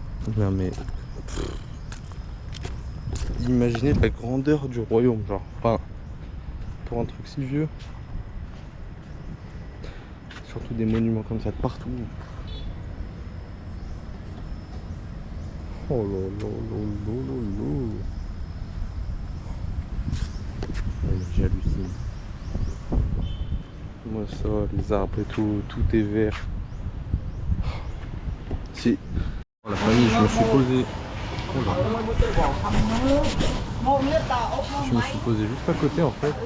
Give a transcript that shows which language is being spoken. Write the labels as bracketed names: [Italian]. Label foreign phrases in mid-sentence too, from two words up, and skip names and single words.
[French] Non mais... Imaginez la grandeur du royaume, genre. Enfin, pour un truc si vieux. Surtout des monuments comme ça de partout. Oh là là là là là là. Ouais, j'hallucine. Moi ça, les arbres et tout, tout est vert. Si. La famille, je me suis posé. Oh là. Je me suis posé juste à côté en fait.